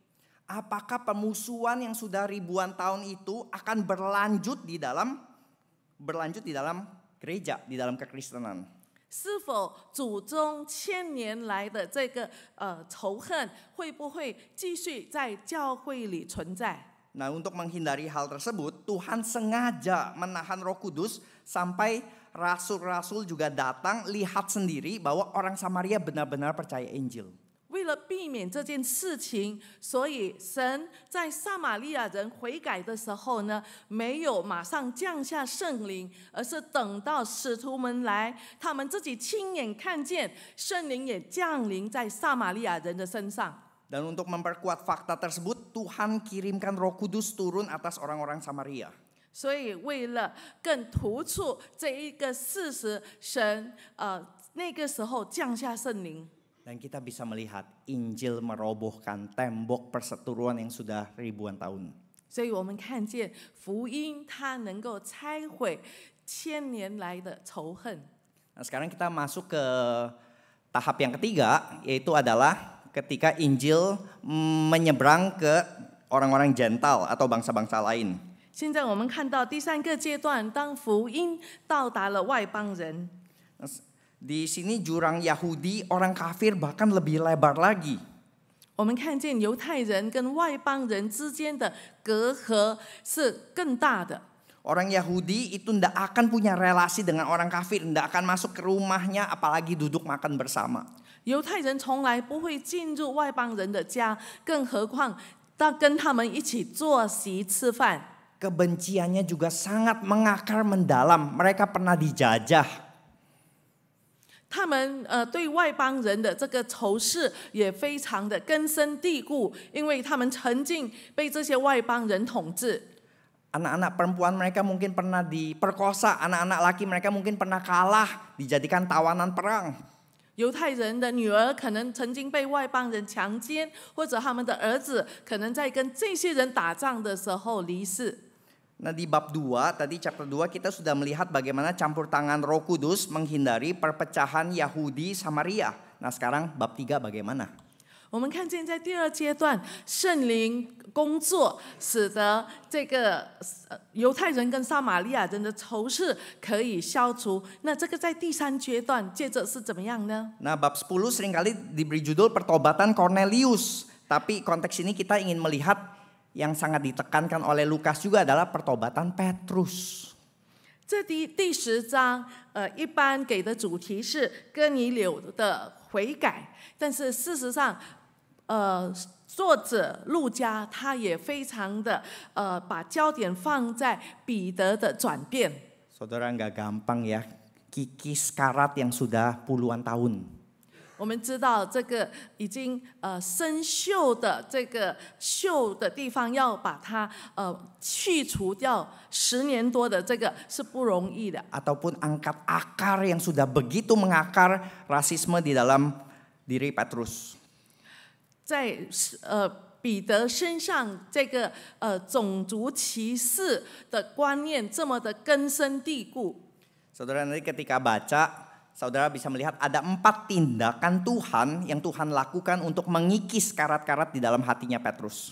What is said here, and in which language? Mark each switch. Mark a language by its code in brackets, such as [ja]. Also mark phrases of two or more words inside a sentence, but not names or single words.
[id] Apakah permusuhan yang sudah ribuan tahun itu akan berlanjut di dalam gereja, di dalam kekristenan? [zh] 是否祖宗千年来的这个仇恨，会不会继续在教会里存在？ [id] Nah untuk menghindari hal tersebut, Tuhan sengaja menahan Roh Kudus sampai rasul-rasul juga datang lihat sendiri bahwa orang Samaria benar-benar percaya Injil. [zh] 为了避免这件事情，所以神在撒玛利亚人悔改的时候呢，没有马上降下圣灵，而是等到使徒们来，他们自己亲眼看见圣灵也降临在撒玛利亚人的身上。 [id] Dan untuk memperkuat fakta tersebut, Tuhan kirimkan Roh Kudus turun atas orang-orang Samaria. [zh] 所以为了更突出这一个事实，神那个时候降下圣灵。 [id] Dan kita bisa melihat Injil merobohkan tembok perseteruan yang sudah ribuan tahun. [zh] 所以我们看见福音，它能够拆毁千年来的仇恨。 [id] Nah, sekarang kita masuk ke tahap yang ketiga, yaitu adalah ketika Injil menyeberang ke orang-orang Gentile atau bangsa-bangsa lain. [zh] 现在我们看到第三个阶段，当福音到达了外邦人。 [id] Di sini jurang Yahudi, orang kafir bahkan lebih lebar lagi. [zh] 我们看见犹太人跟外邦人之间的隔阂是更大的。 [id] Orang Yahudi itu tidak akan punya relasi dengan orang kafir, tidak akan masuk ke rumahnya, apalagi duduk makan bersama. [zh] 犹太人从来不会进入外邦人的家，更何况到跟他们一起坐席吃饭。 [id] Kebenciannya juga sangat mengakar mendalam. Mereka pernah dijajah. [zh] 他们对外邦人的这个仇视也非常的根深蒂固，因为他们曾经被这些外邦人统治。 [id] Anak-anak perempuan mereka mungkin pernah diperkosa, anak-anak laki mereka mungkin pernah kalah, dijadikan tawanan perang. [zh] 犹太人的女儿可能曾经被外邦人强奸，或者他们的儿子可能在跟这些人打仗的时候离世。 [id] Nah di bab 2, tadi chapter 2 kita sudah melihat bagaimana campur tangan Roh Kudus menghindari perpecahan Yahudi Samaria. Nah sekarang bab 3 bagaimana? [zh] 我们看见在第二阶段，圣灵工作，使得这个犹太人跟撒玛利亚人的仇视可以消除。那这个在第三阶段接着是怎么样呢？ [id] Nah bab 10 seringkali diberi judul pertobatan Cornelius. Tapi konteks ini kita ingin melihat yang sangat ditekankan oleh Lukas juga adalah pertobatan Petrus. [zh] 这第10章，一般给的主题是哥尼流的悔改，但是事实上，作者路加他也非常的把焦点放在彼得的转变。 [id] Saudara nggak gampang ya, kikis karat yang sudah puluhan tahun. [zh] 我们知道这个已经生锈的这个锈的地方，要把它去除掉10年多的这个是不容易的。 [id] Ataupun angkat akar yang sudah begitu mengakar rasisme di dalam diri Petrus. [zh] 在彼得身上，这个种族歧视的观念这么的根深蒂固。 [id] Saudara nanti ketika baca, saudara bisa melihat ada 4 tindakan Tuhan yang Tuhan lakukan untuk mengikis karat-karat di dalam hatinya Petrus.